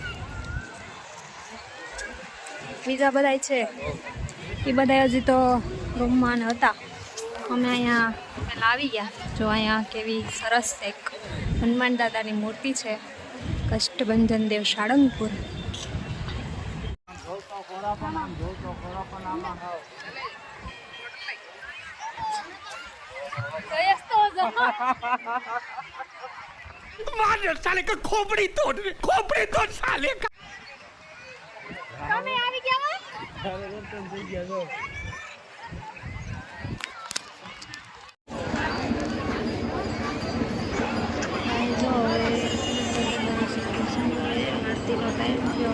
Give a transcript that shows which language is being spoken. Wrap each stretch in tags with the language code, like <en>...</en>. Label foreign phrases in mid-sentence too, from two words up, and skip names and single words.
<gu>બીજા બધા છે એ બધા હજી તો રૂમમાં હતા. અમે અહીંયા પહેલાં આવી ગયા. જો અહીંયા કેવી સરસ એક હનુમાન દાદાની મૂર્તિ છે. કષ્ટભંજન દેવ સાળંગપુર.</gu> <hi>साले का खोपड़ी तोड़ साले का.</hi> <gu>તમે આવી ગયા? આરતીનો ટાઈમ થયો.</gu>